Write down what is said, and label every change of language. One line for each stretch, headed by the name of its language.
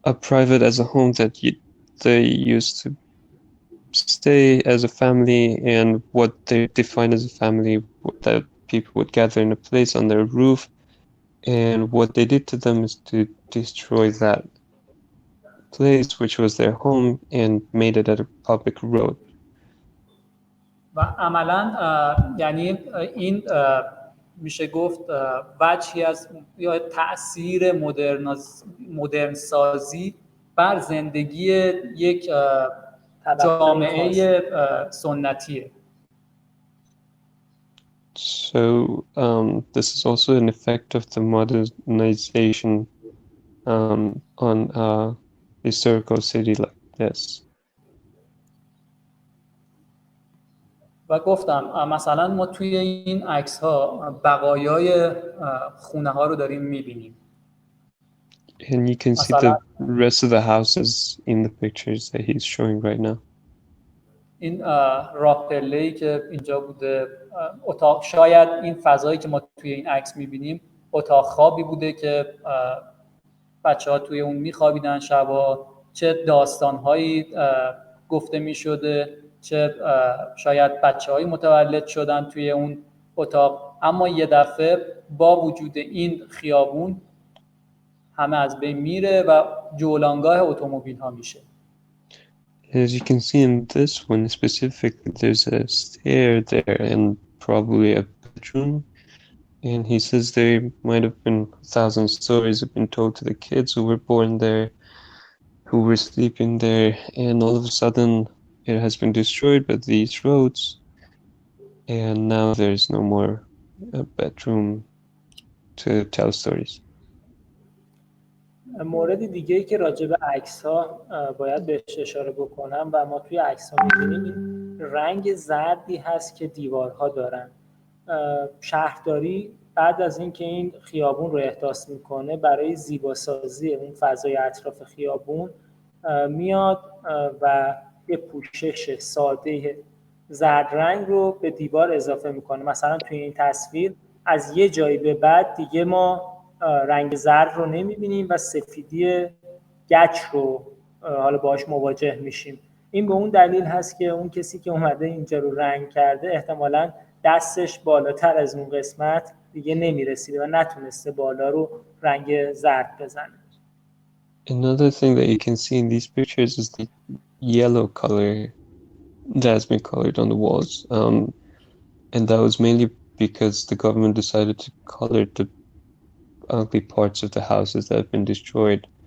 English: private as a home that they used to stay as a family, and what they define as a family, that people would gather in a place on their roof, and what they did to them is to destroy that place, which was their home, and made it a public road.
Persian: و عملاً یعنی این میشه گفت وجهی از یا تأثیر مدرن سازی بر زندگی یک جامعه سنتیه.
English: So this is also an effect of the modernization on a historical city like this.
Persian: و گفتم مثلا ما توی این عکس ها بقایای خونه ها رو داریم میبینیم.
English: And you can see the rest of the houses in the pictures that he's showing right now.
Persian: این راه پله‌ای که اینجا بوده، اتاق، شاید این فضایی که ما توی این عکس می‌بینیم اتاق خوابی بوده که بچه‌ها توی اون می‌خوابیدن شبا، چه داستان‌هایی گفته می‌شده، چه شاید بچه‌هایی متولد شدن توی اون اتاق. اما یه دفعه با وجود این خیابون همه از بین میره و جولانگاه اتومبیل‌ها میشه.
English: As you can see in this one specifically, there's a stair there and probably a bedroom. And he says there might have been 1,000 stories have been told to the kids who were born there, who were sleeping there, and all of a sudden it has been destroyed by these roads, and now there's no more bedroom to tell stories.
Persian: مورد دیگه‌ای که راجع به عکس‌ها باید بهش اشاره بکنم و ما توی عکس‌ها می‌بینیم، این رنگ زردی هست که دیوارها دارن. شهرداری بعد از اینکه این خیابون رو احداث میکنه، برای زیباسازی اون فضای اطراف خیابون میاد و یه پوشش ساده زرد رنگ رو به دیوار اضافه میکنه. مثلا توی این تصویر از یه جایی به بعد دیگه ما رنگ زرد رو نمیبینیم و سفیدی گچ رو حالا باهاش مواجه میشیم. این به اون دلیل هست که اون کسی که اومده اینجا رو رنگ کرده احتمالاً دستش بالاتر از اون قسمت دیگه نمیرسیده و نتونسته بالا رو رنگ زرد بزنه.
English: Another thing that you can see in these pictures is the yellow color that's been colored on the walls. And that was mainly because the government decided to color the ugly parts of the houses that have been destroyed.